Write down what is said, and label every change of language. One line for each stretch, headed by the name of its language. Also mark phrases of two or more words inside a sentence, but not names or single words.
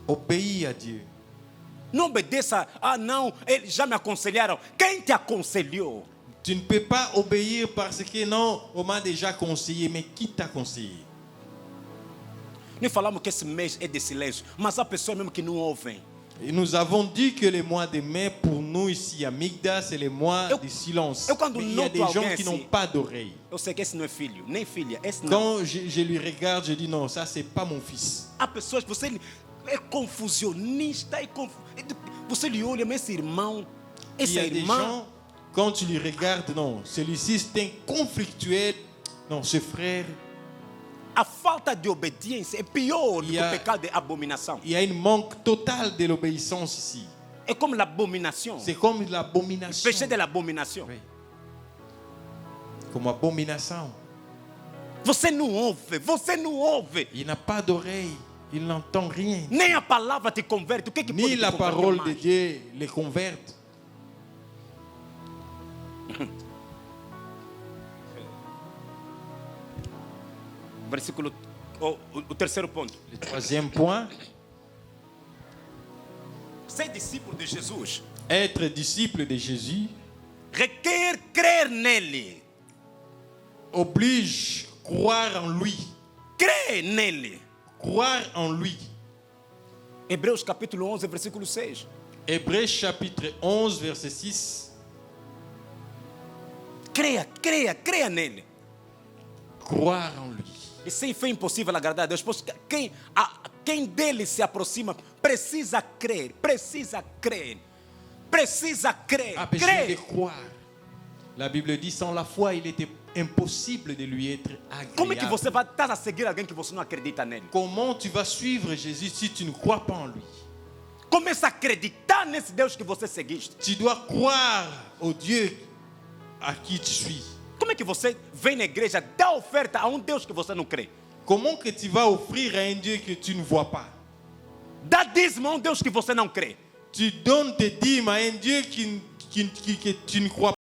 French: Obéis à Dieu.
Portuguese: Não obedeça, não, eles já me aconselharam. Quem te aconselhou?
French: Tu ne peux pas obéir parce que non, on m'a déjà conseillé, mais qui t'a conseillé?
Portuguese: Nem falamos que esse mês é de silêncio, mas há pessoas mesmo que não ouvem.
French: Et nous avons dit que le mois de mai, pour nous ici à Migda, c'est le mois du silence. Mais il y a des gens qui n'ont pas d'oreille.
Portuguese: Eu sei que esse não é filho, nem filha. Esse não.
French: Quand je lui regarde, je dis non, ça c'est pas mon fils.
Portuguese: Há pessoas, você é confusionista, você lhe olha, mas esse irmão,
French: Il y
Portuguese: essa
French: a des
Portuguese: irmã,
French: gens, quand tu lui regardes, non, celui-ci c'est un conflictuel. Non, ce frère,
Portuguese: a falta de obediência é pior do que E a- o pecado de abominação.
French: il y a un manque total de l'obéissance ici.
Portuguese: É como l'abomination.
French: C'est comme l'abomination. Péché de l'abomination. Oui. Comme abomination.
Portuguese: Você não ouve, você não ouve.
French: Il n'a pas d'oreille, il n'entend rien.
Portuguese: Nem a palavra te converte. O que pode
French: Ni
Portuguese: te
French: la
Portuguese: converter
French: parole de
Portuguese: mais?
French: Dieu les converte.
Portuguese: Versículo, o terceiro ponto.
French: Le troisième point,
Portuguese: Ser discípulo de Jesus
French: être disciple de Jésus
Portuguese: requer crer nele.
French: oblige croire en lui.
Portuguese: Crer nele.
French: Croire en lui.
Portuguese: Hebreus capítulo 11, versículo 6.
French: Hébreux chapitre 11, verset 6.
Portuguese: Creia nele.
French: Croire en lui.
Portuguese: E sem fé é impossível agradar a Deus, pois quem dele se aproxima precisa crer, precisa crer, precisa crer.
French: A besoin de
Portuguese: Crer.
French: croire. La Bible dit sans la foi, il était impossible de lui être
Portuguese: Como é que
French: agréable.
Portuguese: você vai estar a seguir alguém que você não acredita nele?
French: Comment tu vas suivre Jésus si tu ne crois pas en lui?
Portuguese: Começa a acreditar nesse Deus que você seguiste.
French: Tu dois croire au Dieu à qui tu suis.
Portuguese: Como é que você vem na igreja, dá oferta a Deus que você não crê?
French: Comment que tu vas offrir à un Dieu que tu ne vois pas?
Portuguese: Dá dízimo a Deus que você não crê.
French: Tu donnes tes dîmes à un Dieu que tu ne crois